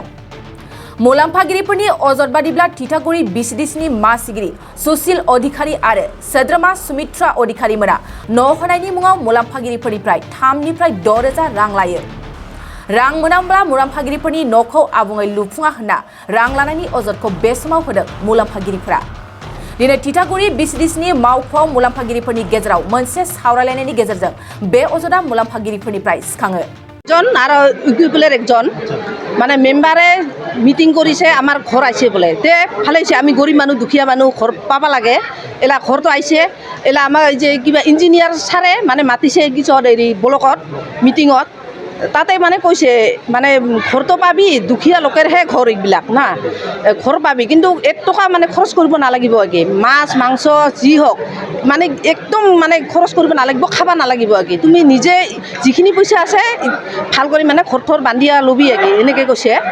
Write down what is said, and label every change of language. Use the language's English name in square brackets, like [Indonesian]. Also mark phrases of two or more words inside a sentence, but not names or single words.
[Bodo] मुलाम्फागिरिफोरनि अजद बादिब्ला तितागुरि Vcdcनि मासिगिरि सुशील अधिकारी आरो सोद्रोमा सुमित्रा अधिकारी मोना न' होनायनि मुङाव मुलाम्फागिरिफोरनिफ्राय 3 निफ्राय 6 रोजा रां लायो। रां मोनाब्ला मुलाम्फागिरिफोरनि न'खौ आबुङै लुफुङा होनना रां लानायनि अजदखौ बे समाव होदों मुलाम्फागिरिफोरा। दिनै तितागुरि Vcdcनि मावख'आव मुलाम्फागिरिफोरनि गेजेराव मोनसे सावरायलायनायनि गेजेरजों बे अजदा मुलाम्फागिरिफोरनिफ्राय सिखाङो। [Bangla] জন আর ইউপিপিলের একজন মানে মেম্বারে মিটিং করেছে আমার ঘর আইছে বলে তে ভালেছে আমি গরিব মানুষ দুখিয়া মানুষ ঘর পাবা [Assamese] লাগে এলা ঘরতো আইছে এলা আমার যে কিবা ইঞ্জিনিয়ার ছাৰে মানে মাতিছে কিছু হেৰি ব্লকত মিটিঙত তাতে মানে কৈছে মানে ঘৰটো পাবি দুখীয়া লোকেৰহে ঘৰ এইবিলাক না ঘৰ পাবি কিন্তু 1 টকা মানে খৰচ কৰিব নালাগিব আগে মাছ মাংস যি হওক মানে একদম মানে খৰচ কৰিব নালাগিব খাবা নালাগিব আগে তুমি নিজে যিখিনি পইচা আছে ভাল কৰি মানে ঘৰ বান্ধিয়া লবি আগে এনেকৈ কৈছে।